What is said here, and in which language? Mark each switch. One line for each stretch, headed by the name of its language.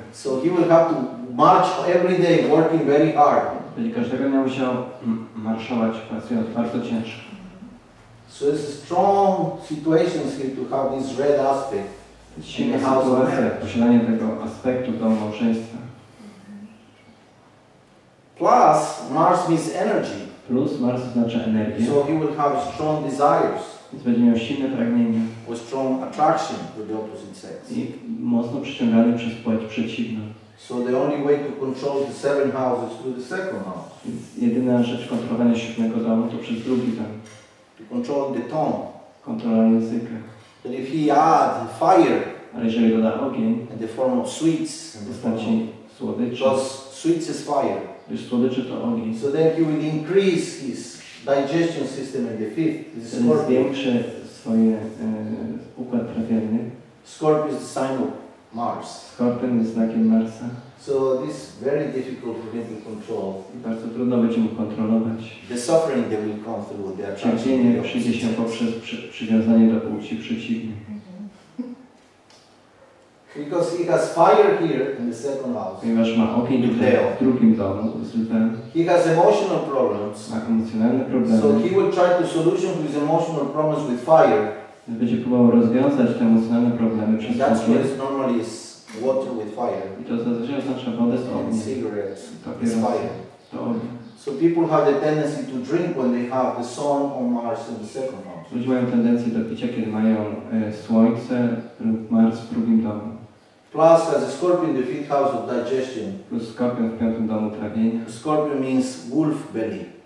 English: So he will have to march every day, working very hard.
Polish: Będzie każdego dnia musiał marszować, pracując bardzo ciężko.
English: So it's a strong situations here to have this red aspect.
Polish: Silna sytuacja, posiadanie tego aspektu do małżeństwa.
English: Plus, Mars means energy.
Polish: Plus Mars oznacza energię.
English: So he will have strong desires.
Polish: Więc będzie miał silne pragnienia.
English: Or strong attraction for the opposite sex.
Polish: I mocno przyciągany przez płeć przeciwną.
English: So the only way to control the 7 houses is through the second house.
Polish: Więc jedyna rzecz kontrolowania 7 domu to przez drugi dom.
English: To control the tongue.
Polish: Kontrola języka.
English: But if he add fire,
Polish: ale jeżeli doda ogień,
English: in the form of sweets,
Polish: w postaci słodyczy,
English: because sweets is fire,
Polish: gdyż słodyczy to ogień,
English: so then he will increase his digestion system in the fifth.
Polish: Wtedy zwiększy swoje układ trawienny.
English: Scorpio is the sign of Mars.
Polish: Skorpion jest znakiem Marsa.
English: So this is very difficult for him to control.
Polish: I bardzo trudno będzie mu kontrolować.
English: The suffering that will come through the attraction.
Polish: Cierpienie przyjdzie się poprzez przywiązanie do płci przeciwnej.
English: Because he has fire here in the second house.
Polish: Ponieważ ma ogień tutaj w drugim domu z lwem.
English: He has emotional problems.
Polish: Ma emocjonalne problemy.
English: So he will try to solution to his emotional problems with fire.
Polish: Będzie próbował rozwiązać te emocjonalne problemy przez
English: That's
Polish: ogień.
English: what is normally is water with fire.
Polish: I to zazwyczaj oznacza wodę z
English: And
Polish: ogniem.
English: cigarettes
Polish: To
English: with fire.
Polish: To ogień.
English: So people have the tendency to drink when they have the sun on Mars in the second house.
Polish: Ludzie mają tendencję do picia, kiedy mają słońce lub Mars w drugim domu.
English: Plus has a scorpion in the fifth house of digestion.
Polish: Plus skorpion w 5. domu trawienia.
English: Scorpion means wolf belly.